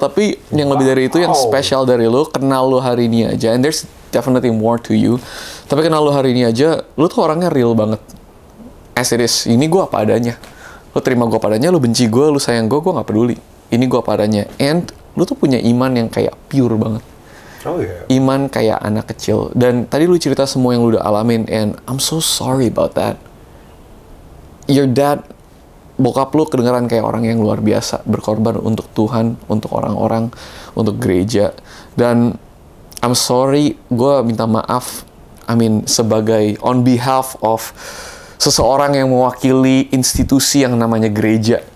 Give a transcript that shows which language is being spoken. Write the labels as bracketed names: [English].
[Indonesian] Tapi yang lebih dari itu, yang spesial dari lo, kenal lo hari ini aja. [English] And there's definitely more to you. [Indonesian] Tapi kenal lo hari ini aja, lo tuh orangnya real banget. [English] As it is, [Indonesian] ini gue apa adanya. Lo terima gue apa adanya, lo benci gue, lo sayang gue gak peduli. Ini gue apa adanya. And lu tuh punya iman yang kayak pure banget. Iman kayak anak kecil. Dan tadi lu cerita semua yang lu udah alamin. [English] And I'm so sorry about that. Your dad, [Indonesian] bokap lu kedengeran kayak orang yang luar biasa. Berkorban untuk Tuhan, untuk orang-orang, untuk gereja. Dan [English] I'm sorry, [Indonesian] gue minta maaf. Sebagai [English] on behalf of [Indonesian] seseorang yang mewakili institusi yang namanya gereja.